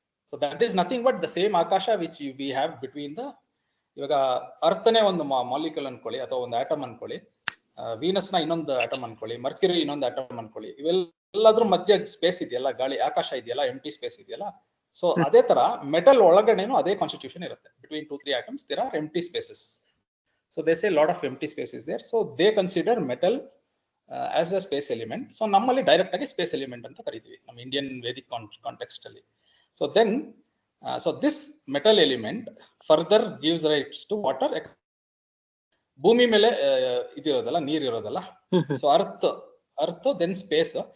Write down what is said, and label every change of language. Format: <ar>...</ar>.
<en>so that is nothing but the same ಆಕಾಶ which we have between the,</en> <kn>ಇವಾಗ ಅರ್ಥನೇ ಒಂದು molecule ಅನ್ಕೊಳ್ಳಿ ಅಥವಾ ಒಂದು ಆಟಮ್ ಅನ್ಕೊಳ್ಳಿ, ವೀನಸ್ ನ ಇನ್ನೊಂದು ಆಟಮ್ ಅನ್ಕೊಳ್ಳಿ, ಮರ್ಕ್ಯುರಿ ಇನ್ನೊಂದು ಆಟಮ್ ಅನ್ಕೊಳ್ಳಿ, ಇವೆಲ್ಲದ್ರ ಮಧ್ಯೆ ಸ್ಪೇಸ್ ಇದೆಯಲ್ಲ, ಗಾಳಿ ಆಕಾಶ ಇದೆಯಲ್ಲ, ಎಂಟಿ ಸ್ಪೇಸ್ ಇದೆಯಲ್ಲ. ಸೊ ಅದೇ ತರ ಮೆಟಲ್ ಒಳಗಡೆನೂ ಅದೇ ಕಾನ್ಸ್ಟಿಟ್ಯೂಷನ್ ಇರುತ್ತೆ.</kn> <en>Between 2-3 atoms there are empty spaces. So they say a lot of empty space is there. So they consider metal as a space element.</en> <kn>So ನಮ್ಮಲ್ಲಿ ಡೈರೆಕ್ಟ್ ಆಗಿ ಸ್ಪೇಸ್ ಎಲಿಮೆಂಟ್ ಅಂತ ಕರಿತೀವಿ ನಮ್ಮ Indian Vedic context ಅಲ್ಲಿ.</kn> <en>So then so this metal element further gives rights to water.</en> <kn>ಭೂಮಿ ಮೇಲೆ ಇದಿರೋದಲ್ಲ, ನೀರ್ ಇರೋದಲ್ಲ,</kn> <en>So earth then space.</en>